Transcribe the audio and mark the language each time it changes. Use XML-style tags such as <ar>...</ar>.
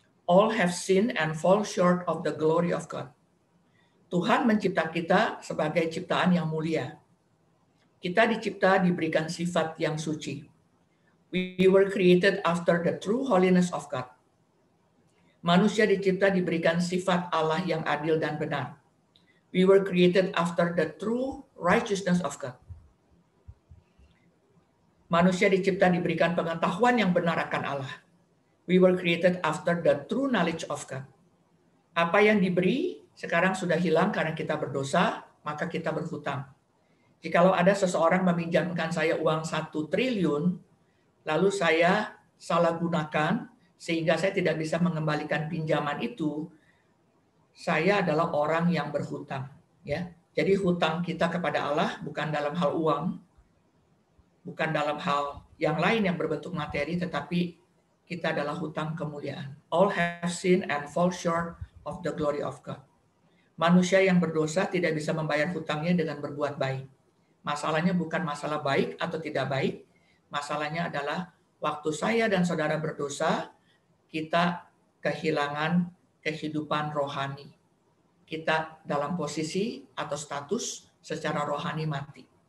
<en>All have sinned and fall short of the glory of God.</en> <id>Tuhan mencipta kita sebagai ciptaan yang mulia. Kita dicipta diberikan sifat yang suci.</id> <en>We were created after the true holiness of God.</en> <id>Manusia dicipta diberikan sifat Allah yang adil dan benar.</id> <en>We were created after the true righteousness of God.</en> <id>Manusia dicipta diberikan pengetahuan yang benar akan Allah.</id> <en>We were created after the true knowledge of God.</en> <id>Apa yang diberi sekarang sudah hilang karena kita berdosa, maka kita berhutang. Jikalau ada seseorang meminjamkan saya uang 1 triliun, lalu saya salah gunakan, sehingga saya tidak bisa mengembalikan pinjaman itu, saya adalah orang yang berhutang. Ya. Jadi hutang kita kepada Allah bukan dalam hal uang, bukan dalam hal yang lain yang berbentuk materi, tetapi kita adalah hutang kemuliaan.</id> <en>All have sinned and fall short of the glory of God.</en> <id>Manusia yang berdosa tidak bisa membayar hutangnya dengan berbuat baik. Masalahnya bukan masalah baik atau tidak baik. Masalahnya adalah waktu saya dan saudara berdosa, kita kehilangan kehidupan rohani. Kita dalam posisi atau status secara rohani mati.</id>